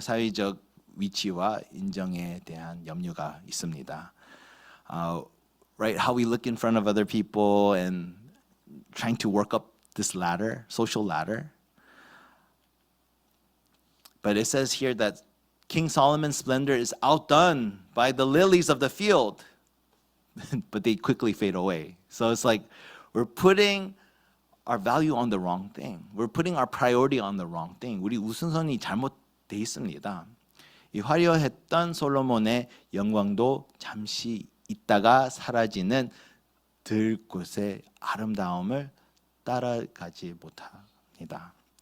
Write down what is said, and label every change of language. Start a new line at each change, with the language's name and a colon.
Korean: 사회적 위치와 인정에 대한 염려가 있습니다.
English: Right, how we look in front of other people and trying to work up this ladder, social ladder. But it says here that King Solomon's splendor is outdone by the lilies of the field, but they quickly fade away. So it's like we're putting our value on the wrong thing. We're putting our priority on the wrong thing.
Korean: 우리 우선순위 잘못돼 있습니다. 이 화려했던 솔로몬의 영광도 잠시 있다가 사라지는 들꽃의 아름다움을 따라가지 못합니다.